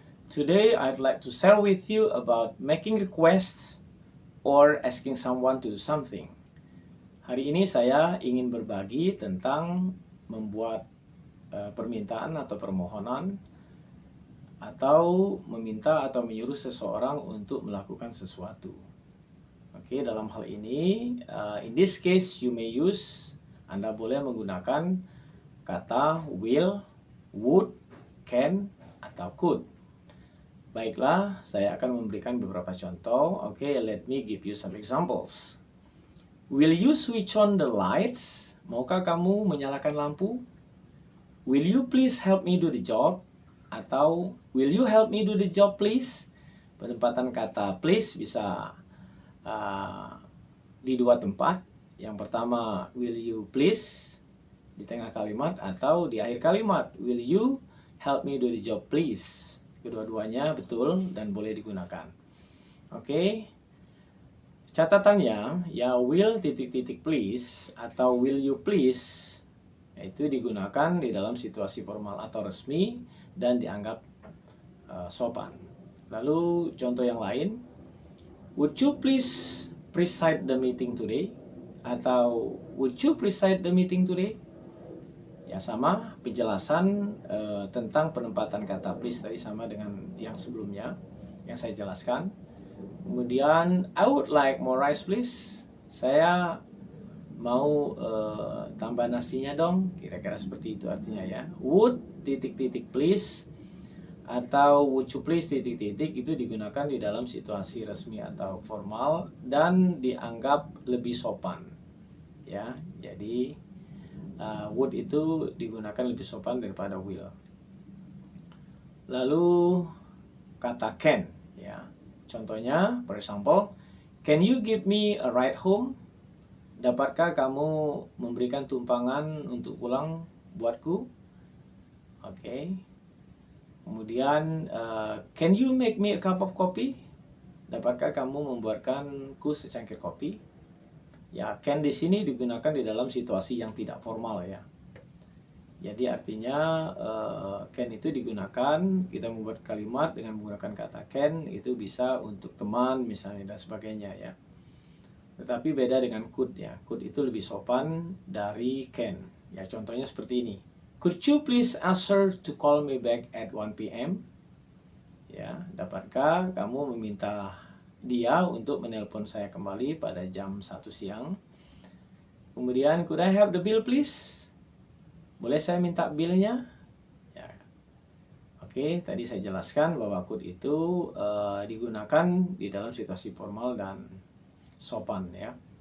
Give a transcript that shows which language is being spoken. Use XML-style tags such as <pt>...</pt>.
<en>Today I'd like to share with you about making requests or asking someone to do something.</en> <id>Hari ini saya ingin berbagi tentang membuat permintaan atau permohonan atau meminta atau menyuruh seseorang untuk melakukan sesuatu. Oke, dalam hal ini,</id> <en>in this case you may use,</en> <id>Anda boleh menggunakan kata will, would, can, atau could. Baiklah, saya akan memberikan beberapa contoh.</id> <en>Oke, let me give you some examples. Will you switch on the lights?</en> <id>Maukah kamu menyalakan lampu?</id> <en>Will you please help me do the job? Atau will you help me do the job please?</en> <id>Penempatan kata please bisa di dua tempat. Yang pertama,</id> <en>will you please</en> <id>di tengah kalimat atau di akhir kalimat,</id> <en>will you help me do the job please.</en> <id>Kedua-duanya betul dan boleh digunakan. Oke. Catatannya, ya will titik-titik please atau</id> <en>will you please</en> <id>itu digunakan di dalam situasi formal atau resmi dan dianggap sopan. Lalu contoh yang lain,</id> <en>would you please preside the meeting today? Atau would you preside the meeting today?</en> <id>Ya sama, penjelasan tentang penempatan kata please tadi sama dengan yang sebelumnya yang saya jelaskan.</id> <en>Kemudian I would like more rice please.</en> <id>Saya mau tambah nasinya dong. Kira-kira seperti itu artinya ya. Would titik-titik please atau</id> <en>would you please</en> <id>titik-titik itu digunakan di dalam situasi resmi atau formal dan dianggap lebih sopan. Ya, jadi would itu digunakan lebih sopan daripada will. Lalu kata can, ya.</id> <en>Contohnya, for example, can you give me a ride home?</en> <id>Dapatkah kamu memberikan tumpangan untuk pulang buatku? Oke.</id> <en>Kemudian, can you make me a cup of coffee?</en> <id>Dapatkah kamu membuatkanku secangkir kopi? Ya, can di sini digunakan di dalam situasi yang tidak formal ya. Jadi artinya can itu digunakan, kita membuat kalimat dengan menggunakan kata can itu bisa untuk teman misalnya dan sebagainya ya. Tetapi beda dengan could ya. Could itu lebih sopan dari can. Ya, contohnya seperti ini.</id> <en>Could you please ask her to call me back at 1 p.m.?</en> <id>Ya, dapatkah kamu meminta dia untuk menelpon saya kembali pada jam 1 siang.</id> <en>Kemudian, could I have the bill please?</en> <id>Boleh saya minta billnya? Ya. Oke, tadi saya jelaskan bahwa could itu digunakan di dalam situasi formal dan sopan ya.</id>